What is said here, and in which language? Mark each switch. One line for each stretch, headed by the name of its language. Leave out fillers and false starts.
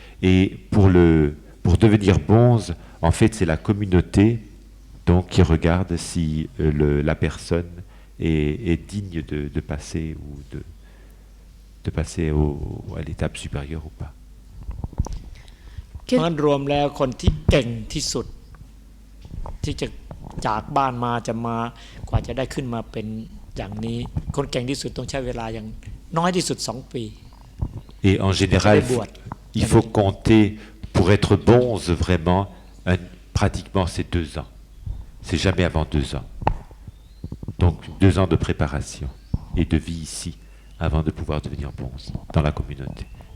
French: Et pour devenir bonze, en fait, c'est la communauté donc, qui regarde si la personne est digne de passer ou de passer à l'étape supérieure ou pas.
Thai: เพราะฉะนั้นรวมแล้วคนที่เก่งที่สุดที่จะจากบ้านมาจะมากว่าจะได้ขึ้นมาเป็นอย่างนี้คนเก่งที่สุดต้องใช้เวลาอย่างน้อยที่สุด2 ปี
French: Et en général, il faut compter pour être bonze vraiment, pratiquement c'est 2 ans. C'est jamais avant 2 ans. Donc 2 ans de préparation et de vie ici avant de pouvoir devenir bonze dans la communauté.